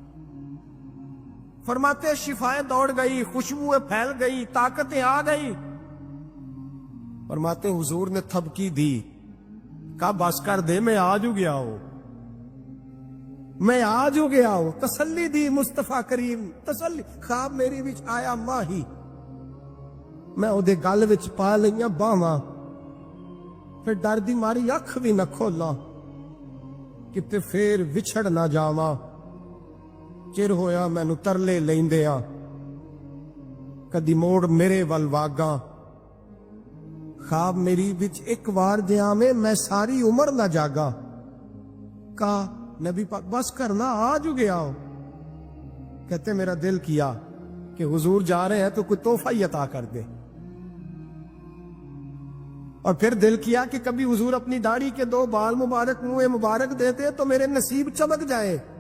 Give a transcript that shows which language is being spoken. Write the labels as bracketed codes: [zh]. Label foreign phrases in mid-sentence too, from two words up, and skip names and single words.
[ur] فرماتے شفائیں دوڑ گئی, خوشبوئیں پھیل گئی, طاقتیں آ گئی. فرماتے حضور نے تھپکی دی, کہا بس کر دے, میں آج ہو گیا ہوں, میں آج ہو گیا ہوں. [pa] تسلی دی مصطفیٰ کریم, تسلی. خواب میری وچ آیا ماہی, میں اودے گل وچ پا لئیاں باواں, پھر ڈر دی ماری اکھ بھی نہ کھولا, کتے پھر وچھڑ نہ جاواں. چر ہویا مینوں ترلے لیندیاں, کدی موڑ میرے ول واگاں. خواب میری وچ ایک وار دیاں میں ساری عمر نہ جاگا. [ur] کہا نبی پاک بس کرنا, آج ہو گیا ہو. کہتے میرا دل کیا کہ حضور جا رہے ہیں تو کوئی تحفہ ہی عطا کر دے. اور پھر دل کیا کہ کبھی حضور اپنی داڑھی کے 2 بال مبارک, منہ مبارک دیتے تو میرے نصیب چمک جائے.